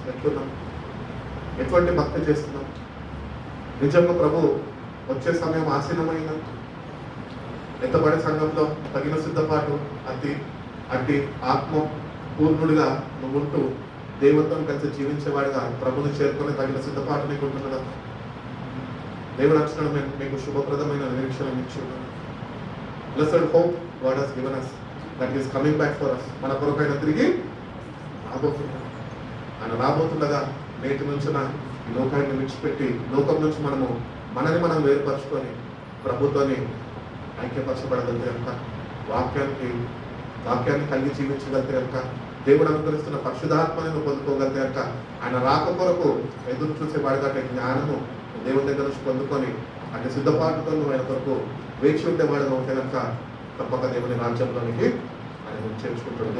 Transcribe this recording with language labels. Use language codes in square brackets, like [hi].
[te] ఎట్లున్నాం, ఎటువంటి భక్తి చేస్తున్నాం, నిజంగా ప్రభు వచ్చే సమయం ఆసీనమైన ఎత్తబడే సంఘంలో తగిన సిద్ధపాటు అట్టి ఆత్మ పూర్ణుడిగా నువ్వు ఉంటూ దేవుడితో కలిసి జీవించేవాడిగా ప్రభుని చేరుకునే తగిన సిద్ధపాటు నీకు ఉంటున్నదా? దేవుడు అక్షరం మీకు శుభప్రదమైన నిరీక్షణ ఇచ్చున్నాడు. [en] Blessed hope God has given us that he is coming back for us. [te] మన కొరకైనా తిరిగి రాబోతున్నాడు. ఆయన రాబోతుండగా నేటి నుంచి ఈ లోకాన్ని విడిచిపెట్టి లోకం నుంచి మనని మనం వేరుపరుచుకొని ప్రభుత్వాన్ని ఐక్యపరచబడగలితే కనుక, వాక్యాన్ని కలిగి జీవించగలితే కనుక, దేవుడు అనుగ్రహిస్తున్న పరిశుద్ధాత్మను పొందుకోగలితే కనుక, ఆయన రాక కొరకు ఎదురు చూసేవాడిగా జ్ఞానము దేవుడి దగ్గర నుంచి పొందుకొని అంటే సిద్ధపాటుతో ఆయన కొరకు వేచి ఉండేవాడుగా ఉంటే కనుక తప్పక దేవుని రాజ్యంలోనికి ఆయన చేర్చుకుంటాడు.